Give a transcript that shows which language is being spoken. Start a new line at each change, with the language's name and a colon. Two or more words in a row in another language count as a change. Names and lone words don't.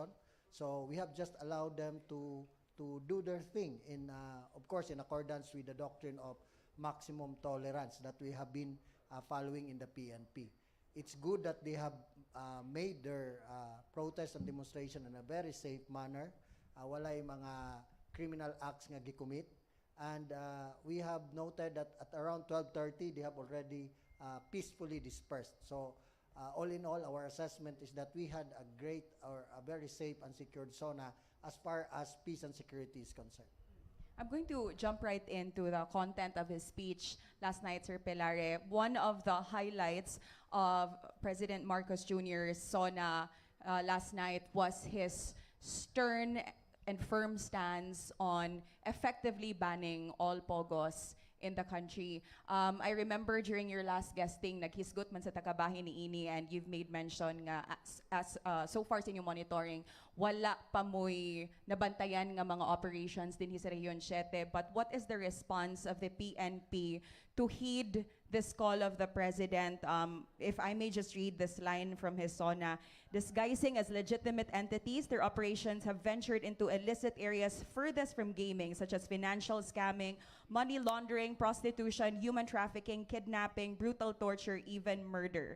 English: So we have just allowed them to do their thing in, of course, in accordance with the doctrine of maximum tolerance that we have been following in the PNP. It's good that they have made their protest and demonstration in a very safe manner.
Cebuano: Walay mga
English: criminal acts
Cebuano: nga gicommit.
English: And we have noted that at around 12:30, they have already peacefully dispersed. So all in all, our assessment is that we had a great or a very safe and secured zona as far as peace and security is concerned. I'm going to jump right into the content of his speech last night, Sir Pelare. One of the highlights of President Marcos Jr.'s SONA last night was his stern and firm stance on effectively banning all pogos in the country. I remember during your last guesting,
Cebuano: naghisgot man sa takabahin ni Ini,
English: and you've made mention
Cebuano: nga
English: as so far
Cebuano: sa inyong monitoring, wala pa mo'y nabantayan nga mga operations din sa Region 7.
English: But what is the response of the PNP to heed this call of the President? If I may just read this line from his SONA: disguising as legitimate entities, their operations have ventured into illicit areas furthest from gaming, such as financial scamming, money laundering, prostitution, human trafficking, kidnapping, brutal torture, even murder.